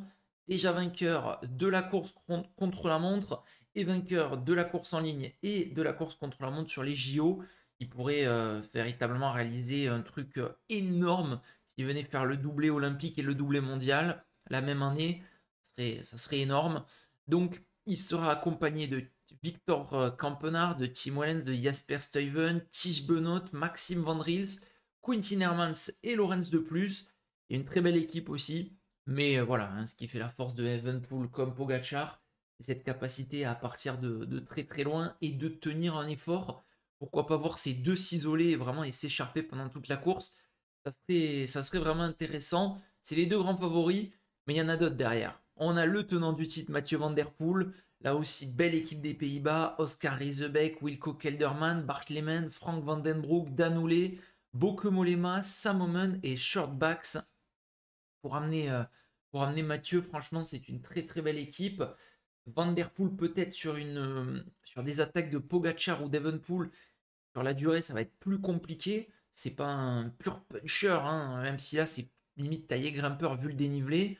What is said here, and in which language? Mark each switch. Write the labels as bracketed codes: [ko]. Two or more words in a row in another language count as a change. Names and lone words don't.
[fr] Déjà vainqueur de la course contre la montre et vainqueur de la course en ligne et de la course contre la montre sur les JO. Il pourrait véritablement réaliser un truc énorme s'il venait faire le doublé olympique et le doublé mondial la même année. Ça serait énorme. Donc, il sera accompagné de Victor Kampenaar, de Tim Wellens, de Jasper Stuyven, Tige Benoot, Maxime Van Riels, Quintin Hermans et Lorenz de Plus. Il y a une très belle équipe aussi. Mais voilà, hein, ce qui fait la force de Evenepoel comme Pogacar, c'est cette capacité à partir de très loin et de tenir un effort. Pourquoi pas voir ces deux s'isoler vraiment et s'écharper pendant toute la course. Ça serait vraiment intéressant. C'est les deux grands favoris, mais il y en a d'autres derrière. On a le tenant du titre, Mathieu Van Der Poel. Là aussi, belle équipe des Pays-Bas. Oscar Riesebeck, Wilco Kelderman, Bart Lehman, Frank Van Den Broek, Dan Houle, Bauke Mollema, Sam Oomen et Shortbacks pour amener Mathieu. Franchement, c'est une très belle équipe. Van Der Poel peut-être sur des attaques de Pogacar ou d'Evenepoel. Sur la durée, ça va être plus compliqué. C'est pas un pur puncher, hein, même si là, c'est limite taillé grimpeur vu le dénivelé.